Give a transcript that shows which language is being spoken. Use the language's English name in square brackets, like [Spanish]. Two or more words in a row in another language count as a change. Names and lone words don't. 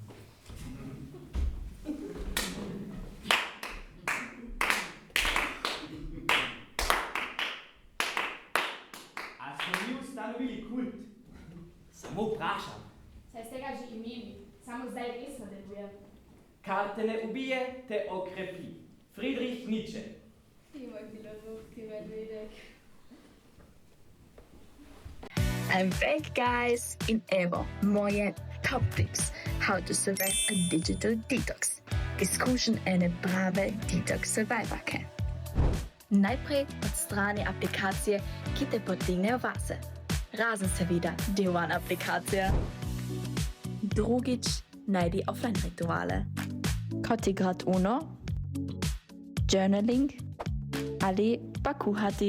[Slovenian] A smo mi ustanovili kult? Samo vprašam. Saj ste ga že imeli, samo zdaj resno deluje. Kar te ne ubije, te okrepi. Friedrich Nietzsche. Ti moj filozofski medvedek. [English] I'm back, guys, [Slovenian] in evo moje [English] top tips how to survive a digital detox. [Slovenian] Izkušen ene prave detox survivorke. Najprej odstrani aplikacije, ki te potegnejo vase. Razen seveda Day One aplikacija. Drugič, najdi offline rituale. Kot igrat Uno, journaling ali pa kuhati.